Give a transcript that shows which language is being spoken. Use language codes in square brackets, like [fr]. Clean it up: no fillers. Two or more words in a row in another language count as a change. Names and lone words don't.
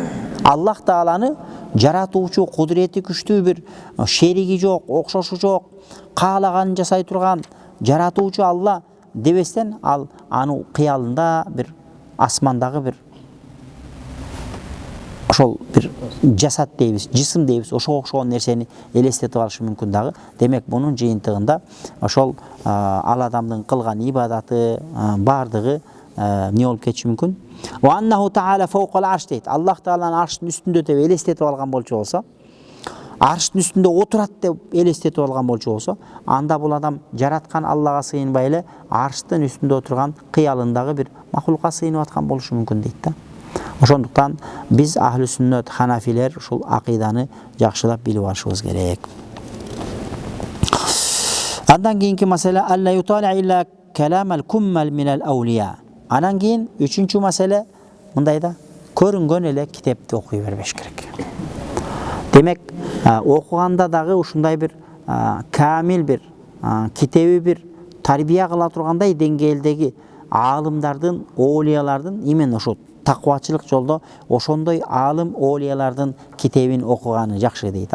[ky] Аллах Тааланы жаратуучу, кудурети күчтүү бир шериги жок, окшошу жок, каалаганын жасай турган жаратуучу Алла дебестен, ал аны кыялында бир асмандагы бир ошол бир жасат дейбиз, жисим дейбиз, ошого окшогон нерсени элестетип алышы мүмкүн дагы. Демек бунун жыйынтыгында ошол ал адамдын кылган ибадаты бардыгы не болуп кетиши мүмкүн. [ar] وأنه تعالى فوق العرش дейт. [ky] Аллах Тааланын арштын үстүндө деп элестетип алган болчу болсо, арштын үстүндө отурат деп элестетип алган болчу болсо, анда бул адам жараткан Аллага сыйынбай эле арштын үстүндө отурган кыялындагы бир махлукка сыйынып аткан болушу мүмкүн дейт да. Ошондуктан биз ахли сүннөт ханафилер ушул акыйданы жакшылап билип алышыбыз керек. Андан кийинки маселе [ar] ألا يطالع إلا كلام الكمل من الأولياء. [ky] Анан кийин үчүнчү маселе мындай да, көрүнгөн эле китепти окуй бербеш керек. Демек, окуганда дагы ушундай бир камил бир китеби бир тарбия кыла тургандай деңгээлдеги аалымдардын, оолиялардын именно ошо таквачылык жолдо ошондой аалым оолиялардын китебин окуганы жакшы дейт.